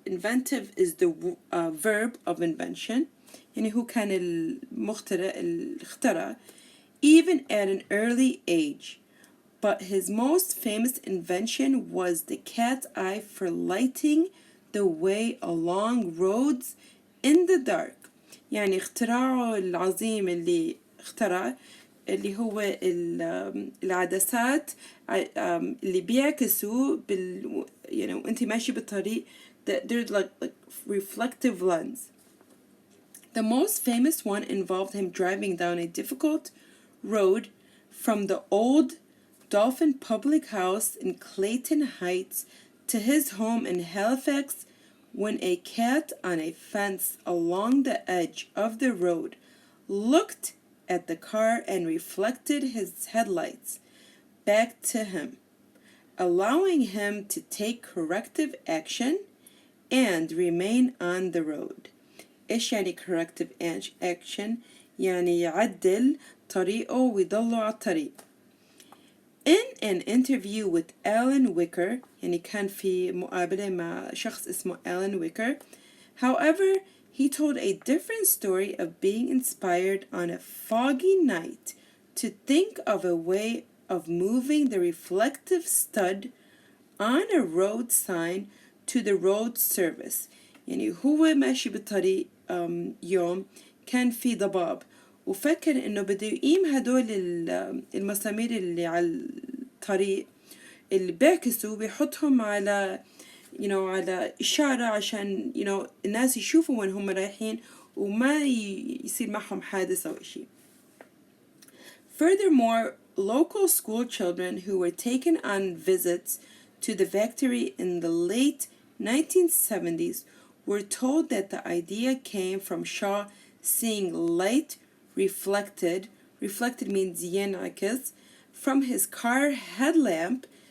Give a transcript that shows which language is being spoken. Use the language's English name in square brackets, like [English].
[English] Inventive is the verb of invention. [Arabic] يعني هو كان المخترع الاختراع [English] even at an early age. But his most famous invention was the cat's eye for lighting the way along roads in the dark. [Arabic] يعني اختراعه العظيم اللي اخترع اللي هو العدسات اللي بيعكسوا يعني وانت ماشي بالطريق [English] they're like reflective lens. The most famous one involved him driving down a difficult road from the old Dolphin Public House in Clayton Heights to his home in Halifax when a cat on a fence along the edge of the road looked at the car and reflected his headlights back to him, allowing him to take corrective action and remain on the road. [Arabic] إيش يعني [English] corrective action؟ [Arabic] يعني يعدل طريقه ويضله على الطريق. [English] In an interview with Alan Wicker, [Arabic] يعني كان في مقابلة مع شخص اسمه Alan Wicker, [English] however, he told a different story of being inspired on a foggy night to think of a way of moving the reflective stud on a road sign to the road service. [Arabic] يعني هو ماشي بالطريق يوم كان في ضباب وفكر انه بده يقيم هدول المسامير اللي على الطريق اللي بيعكسوا بيحطهم على على إشارة عشان الناس يشوفوا وين هم رايحين وما يصير معهم حادث أو إشي. [English] Furthermore, local school children who were taken on visits to the factory in the late 1970s were told that the idea came from Shaw seeing light reflected means ينعكس from his car headlamp.